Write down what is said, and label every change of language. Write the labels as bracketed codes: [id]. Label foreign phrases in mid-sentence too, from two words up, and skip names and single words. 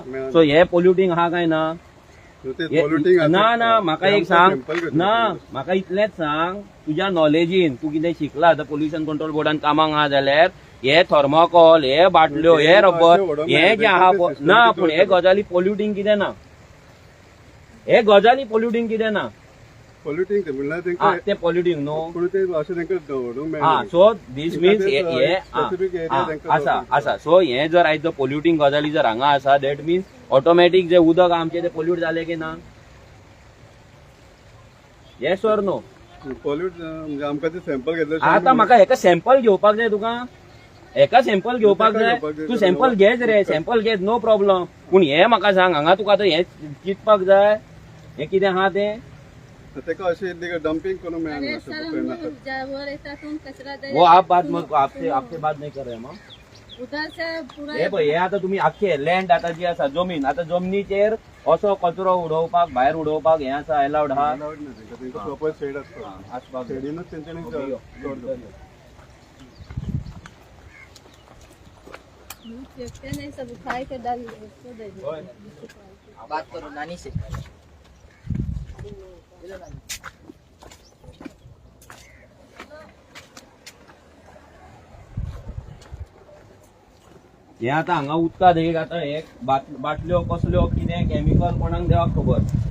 [kok] सो हे पोल्युटींग आहा काय ना. ना ना म्हाका एक सांग ना म्हाका इतलेंच सांग तुज्या नॉलेजीन तूं कितें शिकला आतां पोल्युशन कंट्रोल बोर्डान कामाक आहा जाल्यार हे थर्मोकॉल हे बाटल्यो हे रबर हे जे आहा ना पूण हे गजाली पोल्युटींग कितें ना. हे गजाली पोल्युटींग कितें ना. पॉल्युटिंग ते म्हणल्यार हा तेंका ते पॉल्युटिंग न्हू पूण ते अशें तेंका दवरूंक हा मेळना [en] so this means specific area तेंका [kok] आसा आसा सो हे जर आयज पॉल्युटिंग गजाली जर हांगा आसा [en] that means automatic [kok] जे उदक आमचे ते पॉल्यूट जाले की ना [en] yes or no [kok] पॉल्यूट म्हणजे आमकां ते सॅम्पल घेतले आता म्हाका हेका सॅम्पल घेवपाक जाय तुका हेका सॅम्पल घेवपाक जाय तू सॅम्पल घेच रे सॅम्पल घेत [en] no problem [kok] पूण हे म्हाका सांग हांगा तुका आतां हे चिंतपाक जाय हे कितें आहा तें तेका अशें डंपिंग करूंक मेळना [hi] वो आप बात मत आपसे बात नहीं कर रहे हम उधर से पूरा [kok] हे पळय हे आता तुम्ही आख्खे लँड आता जी आसा जमीन आता जमनीचेर असो कचरो उडोवपाक भायर उडोवपाक हे आसा अलाउड आहा अलाउड ना तेंका प्रॉपर शेड आसता आसपाक शेडीनूच तेंच्यांनी [hi] फेंकते नहीं सब उठाई के डाल इसको दे दो बात करो नानी से [kok] हे आता हांगा उदकात एक आता हे बाटल्यो कसल्यो कितें केमिकल कोणाक देवाक खबर